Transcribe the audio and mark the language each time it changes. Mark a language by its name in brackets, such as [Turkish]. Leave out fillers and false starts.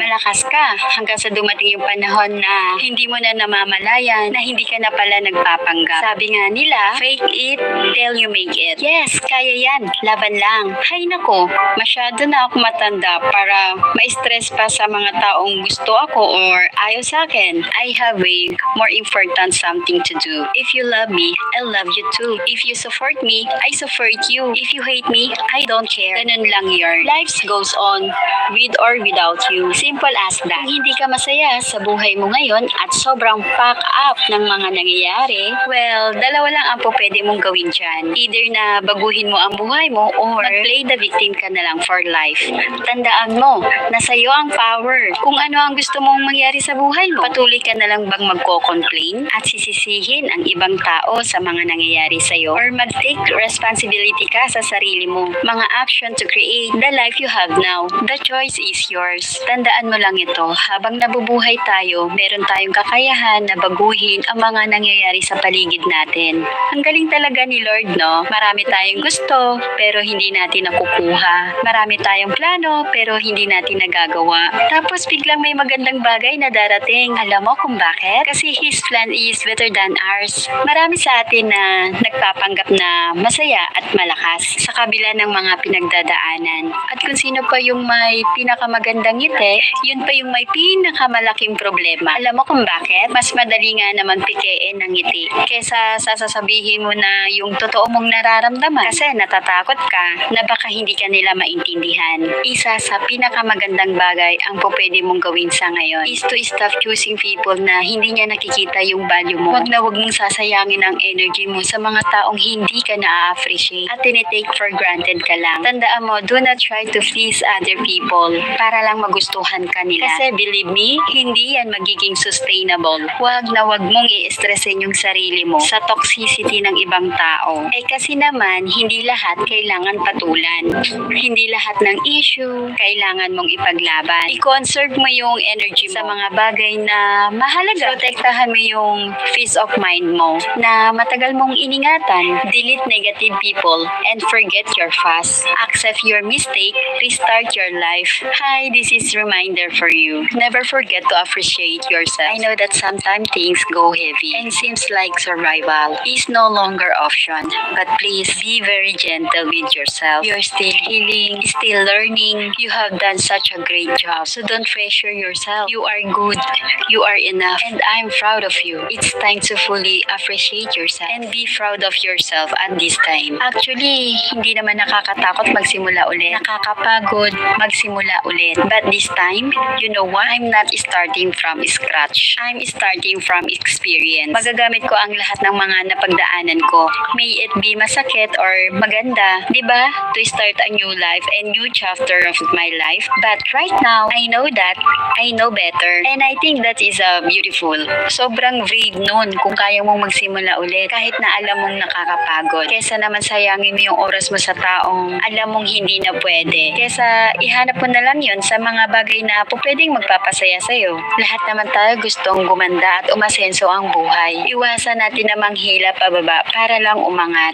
[Filipino] Malakas ka hanggang sa dumating yung panahon na hindi mo na namamalayan na hindi ka na pala nagpapanggap. Sabi nga nila, [English] fake it till you make it. Yes, [Filipino] kaya yan. Laban lang. Hay nako, masyado na ako matanda para ma-stress pa sa mga taong gusto ako or ayaw sa akin. [English] I have a more important something to do. do. If you love me, I love you too. If you support me, I support you. If you hate me, I don't care. [Filipino] Ganun lang yarn. [English] Life goes on, with or without you. Simple as that. [Filipino] Kung hindi ka masaya sa buhay mo ngayon at sobrang pack up ng mga nangyayari, well, dalawa lang ang pwede mong gawin dyan. Either na baguhin mo ang buhay mo or mag-play the victim ka na lang for life. Tandaan mo, nasa iyo ang power. Kung ano ang gusto mong mangyari sa buhay mo, patuloy ka na lang bang magko-complain at sisisihin ang ibang tao sa mga nangyayari sa iyo or mag-take responsibility ka sa sarili mo. [English] Mga action to create the life you have now. The choice is yours. [Filipino] Tandaan mo lang ito, habang nabubuhay tayo, meron tayong kakayahan na baguhin ang mga nangyayari sa paligid natin. Ang galing talaga ni Lord, no? Marami tayong gusto, pero hindi natin nakukuha. Marami tayong plano, pero hindi natin nagagawa. Tapos biglang may magandang bagay na darating. Alam mo kung bakit? [English] Kasi His plan is better than ours. [Filipino] Marami sa atin na nagpapanggap na masaya at malakas sa kabila ng mga pinagdadaanan. At kung sino pa yung may pinakamagandang ngiti, yun pa yung may pinakamalaking problema. Alam mo kung bakit? Mas madali nga naman pikein ng ngiti kesa sasasabihin mo na yung totoo mong nararamdaman kasi natatakot ka na baka hindi ka nila maintindihan. Isa sa pinakamagandang bagay ang pwede mong gawin sa ngayon [English] is to stop choosing people [Filipino] na hindi niya nakikita yung value mo. Huwag na huwag mong sasayangin ang energy mo sa mga taong hindi ka na-appreciate at tinitake for granted ka lang. Tandaan mo, [English] do not try to please other people [Filipino] para lang magustuhan ka nila. Kasi believe me, hindi yan magiging sustainable. Huwag na huwag mong i-stressin yung sarili mo sa toxicity ng ibang tao. Kasi naman, hindi lahat kailangan patulan. Hindi lahat ng issue kailangan mong ipaglaban. I-conserve mo yung energy mo sa mga bagay na mahalaga. Protektahan mo yung peace of mind mo na matagal mong iningatan. [English] Delete negative people and forget your past. Accept your mistake. Restart your life. Hi, this is reminder for you. Never forget to appreciate yourself. I know that sometimes things go heavy and seems like survival is no longer option. But please be very gentle with yourself. You're still healing, still learning. You have done such a great job. So don't pressure yourself. You are good. You are enough. And I'm proud of you. It's time to fully appreciate yourself and be proud of yourself at this time. [Filipino] Actually, hindi naman nakakatakot magsimula ulit. Nakakapagod magsimula ulit. [English] But this time, you know what? I'm not starting from scratch. I'm starting from experience. [Filipino] Magagamit ko ang lahat ng mga napagdaanan ko. May it be masakit or maganda, di ba? [English] To start a new life and new chapter of my life. But right now, I know that I know better. And I think that is beautiful. [Filipino] Sobrang brave nun kung kaya mong magsimula ulit kahit na alam mong nakakapagod. Kesa naman sayangin mo yung oras mo sa taong alam mong hindi na pwede. Kesa ihanap mo na lang yun sa mga bagay na pwedeng magpapasaya sa'yo. Lahat naman tayo gustong gumanda at umasenso ang buhay. Iwasan natin na manghila pababa para lang umangat.